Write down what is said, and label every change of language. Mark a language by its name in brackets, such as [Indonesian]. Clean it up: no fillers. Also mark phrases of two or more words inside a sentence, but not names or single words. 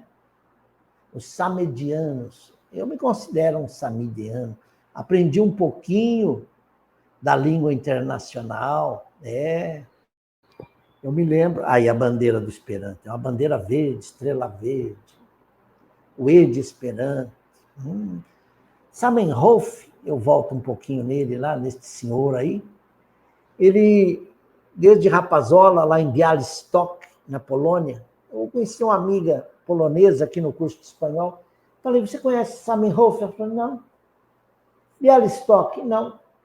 [Portuguese] Os samidianos. Eu me considero um samidiano. Aprendi um pouquinho da língua internacional, Eu me lembro, aí a bandeira do Esperanto, é uma bandeira verde, estrela verde. o E de Esperanto. Zamenhof, eu volto um pouquinho nele lá, nesse senhor aí, ele, desde rapazola, lá em Białystok, na Polônia, eu conheci uma amiga polonesa aqui no curso de espanhol, falei, você conhece Zamenhof? Ela falou, não. Białystok, não.